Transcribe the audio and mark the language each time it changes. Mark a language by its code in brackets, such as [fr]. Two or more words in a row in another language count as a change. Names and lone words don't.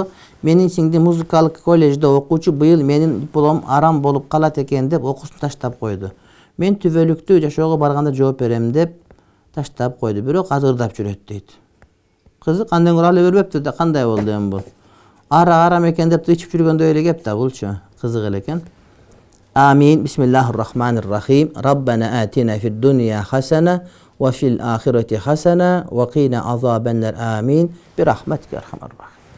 [ky] Менин сиңдим музыкалык колледжде окуучу, быйыл менин дипломум арам болуп калат экен деп окуусун таштап койду. Мен түбөлүктүү жашоого барганда жооп берем деп таштап койду. Бирок азыр ырдап жүрөт дейт. Кызык, андан көрө ала бербептир да, кандай болду эми бул? Арам экен деп ичип жүргөндөй эле кеп да булчу. Кызык эле экен. Амин. [ar] بسم الله الرحمن الرحيم. ربنا آتنا في الدنيا حسنة وفي الآخرة حسنة وقنا عذاب النار. Amin. برحمتك يا أرحم الراحمين.